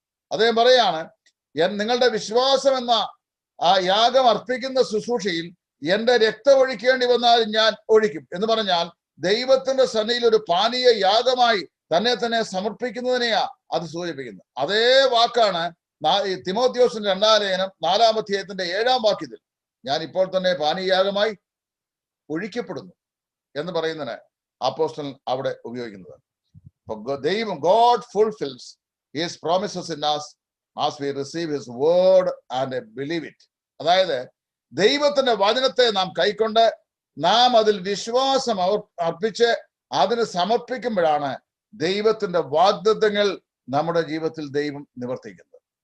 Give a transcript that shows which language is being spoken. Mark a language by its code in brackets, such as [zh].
[ml] അദ്ദേഹം പറയാണ്, നിങ്ങളുടെ വിശ്വാസം എന്ന ആ യാഗം അർപ്പിക്കുന്ന ശുശ്രൂഷയിൽ എന്റെ രക്തം ഒഴിക്കേണ്ടി വന്നാൽ ഞാൻ ഒഴിക്കും എന്ന് പറഞ്ഞാൽ ദൈവത്തിന്റെ സന്നിധിയിൽ ഒരു പാനീയ യാഗമായി തന്നെ സമർപ്പിക്കുന്നതിനെയാ അത് സൂചിപ്പിക്കുന്നത്. അതേ വാക്കാണ് തിമോത്തിയോസിന്റെ 2-ാം ലേഖനം 4-ാം അധ്യായത്തിന്റെ 7-ാം വാക്യത്തിൽ, ഞാൻ ഇപ്പോൾ തന്നെ പാനീയയാഗമായി ഒഴിക്കപ്പെടുന്നു എന്ന് പറയുന്നതിന് അപ്പോസ്തലൻ അവിടെ ഉപയോഗിക്കുന്നത്. [en] ദൈവം God fulfils his promises in us as we receive his word and believe it. [ml] അതായത് ദൈവത്തിന്റെ വചനത്തെ നാം കൈക്കൊണ്ട് നാം അതിൽ വിശ്വാസം അർപ്പിച്ച് അതിന് സമർപ്പിക്കുമ്പോഴാണ് ദൈവത്തിന്റെ വാഗ്ദത്തങ്ങൾ നമ്മുടെ ജീവിതത്തിൽ ദൈവം നിവർത്തിക്കുന്നത്.